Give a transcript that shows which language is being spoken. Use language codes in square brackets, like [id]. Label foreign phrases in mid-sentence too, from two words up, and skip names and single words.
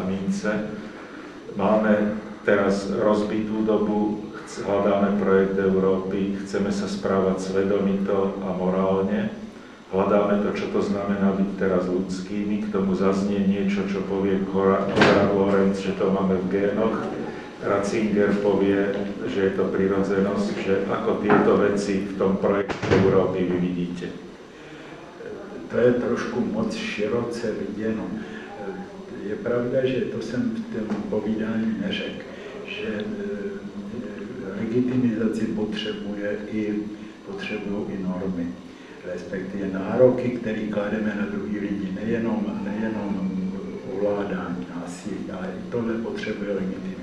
[sk] mince, máme teraz rozbitú dobu, hľadáme projekt Európy, chceme sa správať svedomito a morálne, hľadáme to, čo to znamená byť teraz ľudskými, k tomu zaznie niečo, čo povie Konrad Lorenz, že to máme v génoch, Ratzinger povie, že je to prirodzenosť, že ako tieto veci v tom projekte Európy vy vidíte. [cs] To je trošku moc široce viděno. Je pravda, že to jsem v tom povídání neřekl, že legitimizaci potřebují i normy, respektive nároky, které klademe na druhý lidi, nejenom ovládání násilí, ale i tohle potřebuje legitimizaci.